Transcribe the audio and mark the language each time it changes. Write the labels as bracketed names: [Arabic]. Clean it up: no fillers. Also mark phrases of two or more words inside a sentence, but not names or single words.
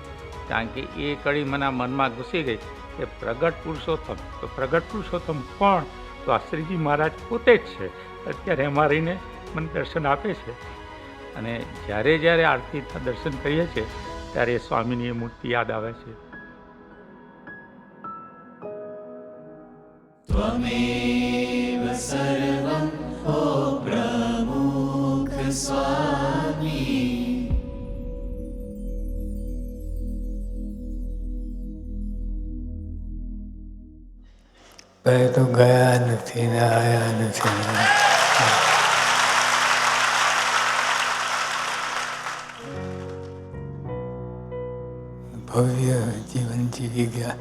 [Gujarati] કારણ કે એ કડી મને મનમાં ઘૂસી ગઈ કે પ્રગટ પુરુષોત્તમ, તો પ્રગટ પુરુષોત્તમ કોણ? તો આ શ્રીજી મહારાજ પોતે જ છે. અત્યારે અમારીને મને દર્શન આપે છે. અને જ્યારે જ્યારે આરતીના દર્શન કરીએ છીએ ત્યારે સ્વામીની એ મૂર્તિ યાદ આવે છે. [Sanskrit] त्वमेव सर्वं ओ प्रमुख स्वामी. [Gujarati] તો ગયા નથી ને આયા નથી. ભવ્ય જીવન જીવી ગયા.